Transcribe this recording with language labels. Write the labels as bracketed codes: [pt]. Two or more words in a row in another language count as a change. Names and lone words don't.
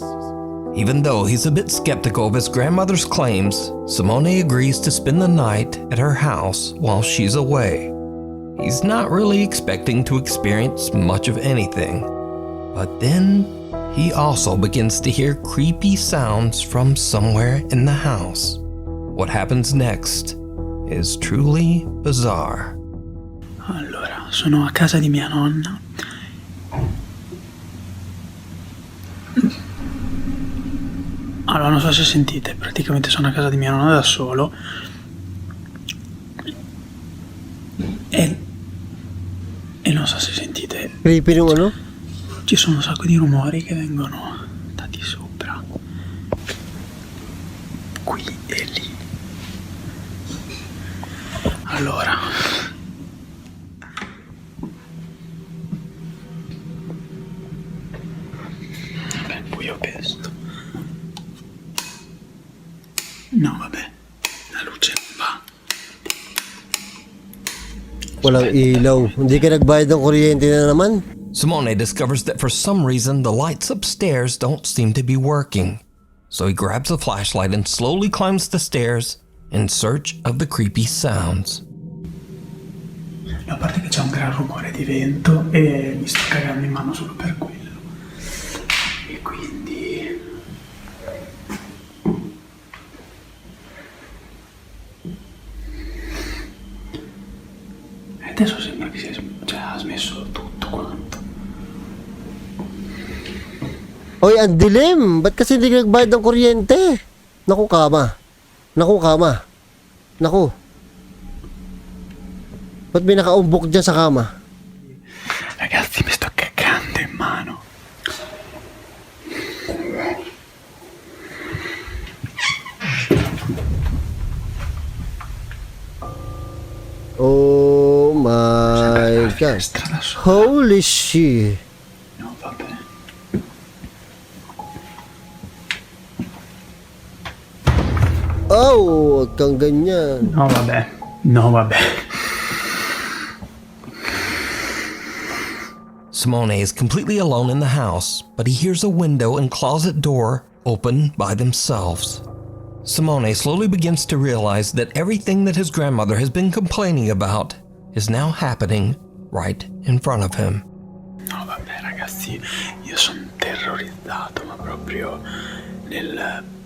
[en] Even though he's a bit skeptical of his grandmother's claims, Simone agrees to spend the night at her house while she's away. He's not really expecting to experience much of anything, but then he also begins to hear creepy sounds from somewhere in the house. What happens next is truly bizarre. [it] Allora, sono a casa di mia nonna. Allora, non so se sentite, praticamente sono a casa di mia nonna da solo. E non so se sentite, [tl] Creepy yung ano. [it] ci sono un sacco di rumori che vengono da di sopra. Qui e lì. Allora. Vabbè, buio pesto. No, vabbè. La luce non va. [tl] Walang ilaw. Hindi ka nagbayad ng kuryente na naman. [en] Simone discovers that for some reason the lights upstairs don't seem to be working. So he grabs a flashlight and slowly climbs the stairs in search of the creepy sounds. [it] A parte che c'è un gran rumore di vento e mi sto cagando in mano solo per quello. E quindi... E adesso sembra che ha smesso tutto quanto. [tl] Oy, ang dilim. Ba't kasi hindi ka nagbayad ng kuryente? Naku, kama. Naku. Ba't may nakaumbok dyan sa kama? [it] Ragazzi, mi sto cagando in mano. [en] Oh my God. [it] Strada sopra. [en] Holy shit. [it] No, vabbè. [tl] Oh, wag kang ganyan. [it] No, vabbè. No, vabbè. [en] Simone is completely alone in the house, but he hears a window and closet door open by themselves. Simone slowly begins to realize that everything that his grandmother has been complaining about is now happening right in front of him. [it] No, vabbè, ragazzi, io sono terrorizzato, ma proprio nel...